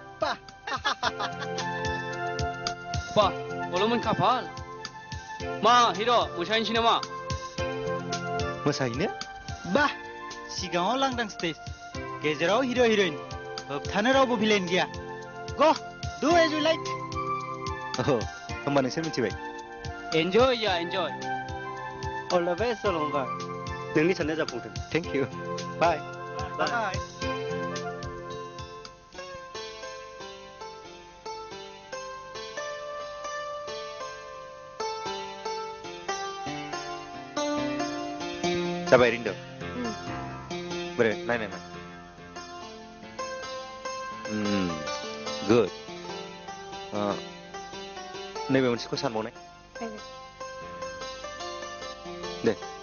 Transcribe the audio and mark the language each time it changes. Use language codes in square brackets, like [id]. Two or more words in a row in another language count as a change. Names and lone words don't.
[brx] बा अलमोन खाफाल मा हिर' मोसाहैनोसै नामा मोसाहैनो बा सिगाङाव लांदां स्टेज गेजेराव हिर' हिर'इन होबथानो रावबो भिलेन गैया [en] go do as you like [brx] होमबा नोंसोर मिथिबाय [en] enjoy ya enjoy all the best [brx] अलंबार नोंनि साननाया जाफुंथों [en] thank you bye बाय [brx] जाबाय रिन्दो बोरै नायनाय गुड नैबे मोनसेखौ सानबावनाय दे